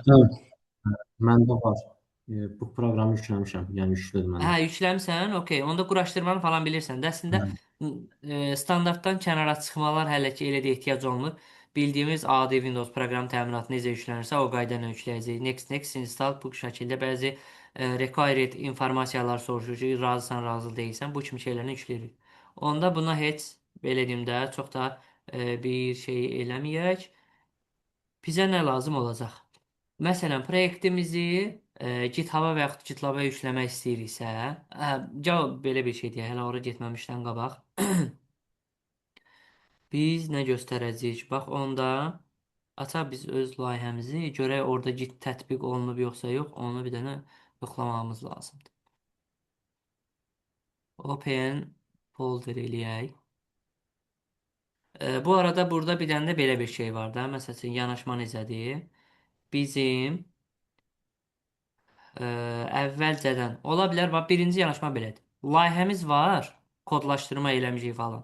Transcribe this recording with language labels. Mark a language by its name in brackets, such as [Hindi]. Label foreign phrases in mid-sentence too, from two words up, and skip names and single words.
[Azerbaijani] Baxdım, məndə var. Bu proqramı yükləmişəm, yəni yüklüdür Hə, məndə. yükləmsən, okey. Onda quraşdırmanı falan bilirsən. Də əslində Hə, standartdan kənara çıxmalar hələ ki elə də ehtiyac olmur. Bildiyimiz adi Windows proqram təminatı necə yüklənirsə, o qayda ilə yükləyəcəyik. [English] Next, next, install [Azerbaijani] bu şəkildə bəzi required informasiyalar soruşur ki, razısan, razı deyilsən. Bu kimi şeyləri yükləyirik. Onda buna heç belə deyim də, çox da bir şey eləməyək. Bizə nə lazım olacaq? Məsələn, proyektimizi GitHub-a və yaxud GitLab-a yükləmək istəyiriksə, cavab belə bir şey deyək, hələ ora getməmişdən qabaq. Biz nə göstərəcəyik? Bax, onda açaq biz öz layihəmizi, görək orada Git tətbiq olunub yoxsa yox, onu bir dənə yoxlamamız lazımdır. [English] Open folder [Azerbaijani] eləyək. Bu arada burada bir dənə də belə bir şey var da, məsəl üçün yanaşma necədir? Bizim əvvəlcədən ola bilər, bax birinci yanaşma belədir. Layihəmiz var, kodlaşdırma eləmişik falan.